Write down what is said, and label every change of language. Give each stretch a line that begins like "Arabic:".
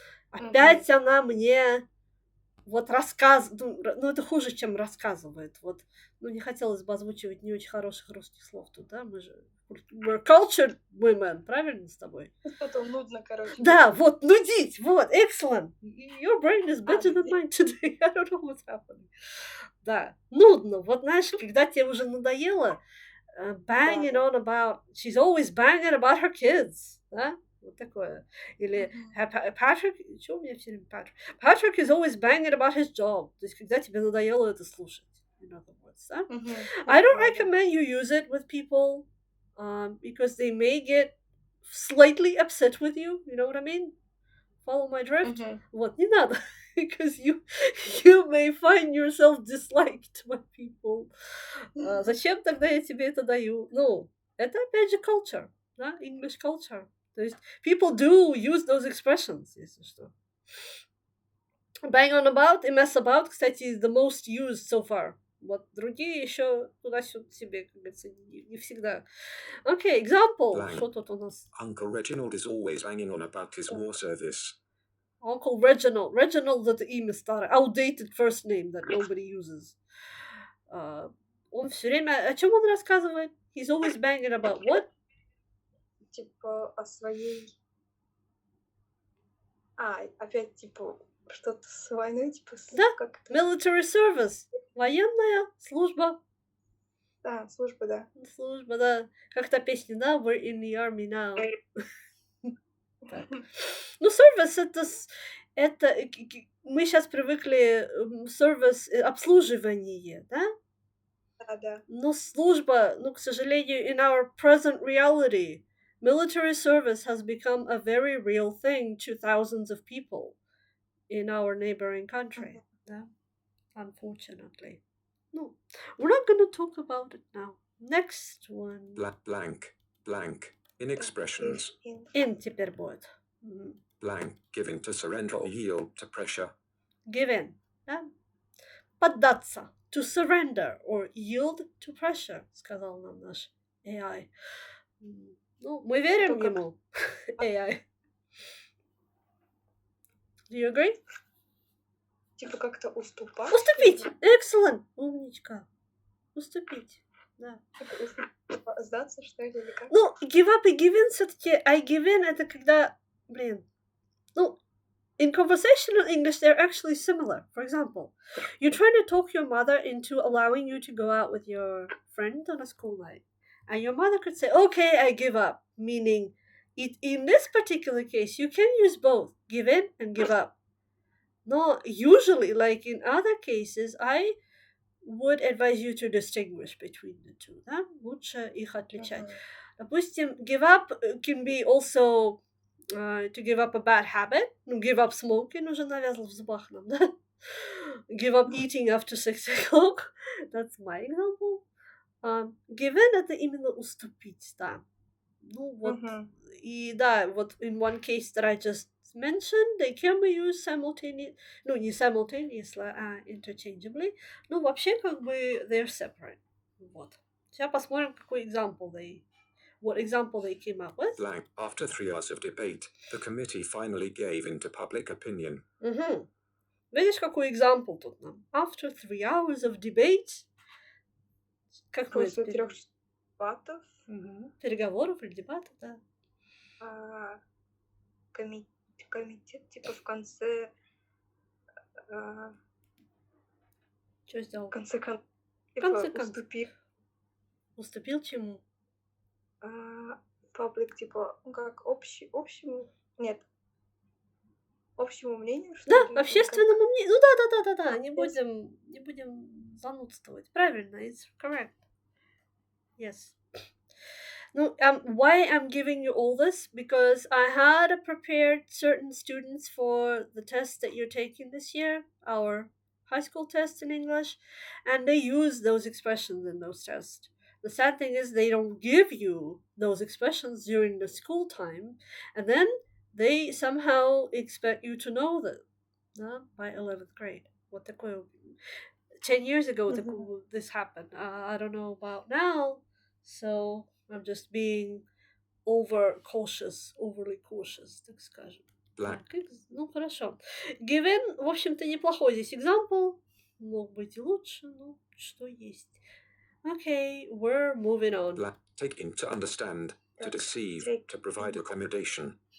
Russian: Опять она мне вот рассказывает, ну, это хуже, чем рассказывает. Вот, ну, не хотелось бы озвучивать не очень хороших русских слов тут, да, мы же
English: we're cultured women,
Russian: правильно с тобой? Что-то нудно, короче. Да, вот, нудить, вот, excellent.
English: Your brain is better than mine today. I don't know what's happening.
Russian: Да, нудно. Вот, знаешь, когда тебе уже надоело,
English: banging on about, she's always banging about her kids, да?
Russian: Вот такое. Или Patrick, что у меня все время Patrick?
English: Patrick is always banging about his job.
Russian: То есть, когда тебе надоело это слушать.
English: In other words,
Russian: да?
English: I don't recommend you use it with people because they may get slightly upset with you. You know what I mean? Follow my drift?
Russian: Вот, не надо.
English: Because you may find yourself disliked by people.
Russian: Зачем тогда я тебе это даю? Ну, это опять же culture, да?
English: English culture. То есть people do use those expressions,
Russian: если что.
English: Bang on about и mess about, кстати, the most used so far.
Russian: Вот другие еще туда-сюда себе, как говорится, не всегда.
English: Okay, example.
Russian: Что тут у нас?
English: Uncle Reginald is always banging on about his war service. Uncle Reginald.
Russian: Reginald это имя старое.
English: Outdated first name that nobody uses.
Russian: Он все время... О чем он рассказывает?
English: He's always banging about what?
Russian: Типа о своей... опять типа Что-то с войной, типа, Да. как это?
English: Military service.
Russian: Военная служба. Да, служба, да. Служба, да. Как та песня, да?
English: We're in the army now.
Russian: Так. Ну, service это мы сейчас привыкли service обслуживание, да? Да. Но служба, к сожалению,
English: in our present reality, military service has become a very real thing to thousands of people in our neighboring country.
Russian: Да?
English: Unfortunately. No, we're not going to talk about it now. Next one. Blank. In expressions.
Russian: In теперь будет.
English: Blank. Giving to surrender or yield to pressure. Give in.
Russian: Да? Поддаться.
English: To surrender or yield to pressure,
Russian: сказал нам наш AI. Ну, мы верим ему, AI.
English: Do you agree?
Russian: Типа как-то уступать. Уступить!
English: Excellent!
Russian: Умничка. Уступить. Да. Сдаться, что ли, или как? Ну, give up и give in все-таки.
English: I give in это когда, in conversational English, they're actually similar. For example, you're trying to talk your mother into allowing you to go out with your friend on a school night. And your mother could say, okay, I give up. Meaning, in this particular case, you can use both, give in and give up. No, usually, like in other cases, I would advise you to distinguish between the two.
Russian: Да? Лучше их отличать.
English: Допустим, give up can be also to give up a bad habit. Give up smoking
Russian: уже навязал в зубах нам, да?
English: Give up eating after 6 o'clock. That's my example.
Russian: Give in это именно уступить, да. Ну вот, и да, вот
English: in one case that I just mentioned, they can be used simultaneously, не simultaneously, а interchangeably.
Russian: Ну, вообще, как бы,
English: they're separate.
Russian: Вот. Сейчас посмотрим, какой
English: what example they came up with. Blank. After 3 hours of debate, the committee finally gave in to public opinion.
Russian: Видишь, какой example тут нам?
English: After 3 hours of debate. Какой
Russian: После 3 дебатов. Переговоров или дебатов, да. Комитет, типа, в конце... Что сделал? В конце уступил. Уступил чему? Паблик, типа, как общему... Нет. Общему мнению, что да, ли? Общественному мнению. Ну да. Не будем занудствовать. Правильно,
English: it's correct. Yes. No, why I'm giving you all this? Because I had prepared certain students for the test that you're taking this year, our high school test in English, and they use those expressions in those tests. The sad thing is they don't give you those expressions during the school time, and then they somehow expect you to know them by 11th grade. What
Russian: такое?
English: 10 years ago this happened. I don't know about now, so I'm just being overly cautious,
Russian: так скажем. Ну, хорошо.
English: Given,
Russian: в общем-то, неплохой здесь example. Мог быть и лучше, но что есть.
English: Okay, we're moving on. Take in to understand, to deceive, to provide accommodation.